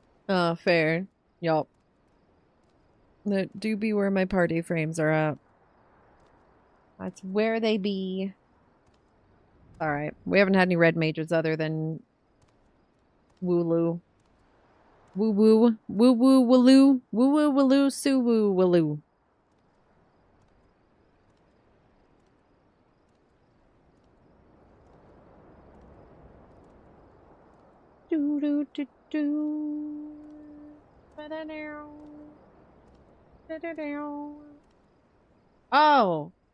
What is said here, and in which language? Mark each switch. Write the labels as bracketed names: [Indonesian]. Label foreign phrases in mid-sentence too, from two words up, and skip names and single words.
[English] Fair. Yup. That do be where my party frames are at. That's where they be. Alright. We haven't had any red mages other than Wooloo. Woo woo. Woo woo wooloo. Woo woo wooloo. Sue woo wooloo. Do do do do. Ba-da-dow. Da-da-dow. Oh.